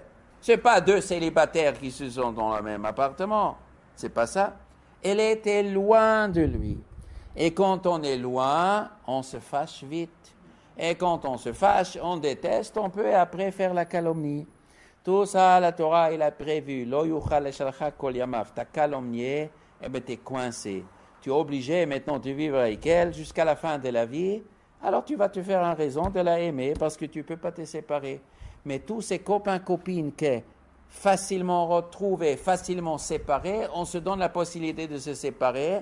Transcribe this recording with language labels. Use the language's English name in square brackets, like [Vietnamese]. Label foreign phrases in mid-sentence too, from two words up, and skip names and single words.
[French] C'est pas deux célibataires qui se sont dans le même appartement. C'est pas ça. Elle était loin de lui. Et quand on est loin, on se fâche vite. Et quand on se fâche, on déteste, on peut après faire la calomnie. Tout ça, la Torah, il a prévu. [Hebrew] לא יוכל לשלחה כל ימיו. [French] T'as calomnié, eh bien, t'es coincé. Tu es obligé maintenant de vivre avec elle jusqu'à la fin de la vie. Alors tu vas te faire une raison de la aimer parce que tu ne peux pas te séparer. Mais tous ces copains, copines qui facilement retrouvés, facilement séparés, on se donne la possibilité de se séparer.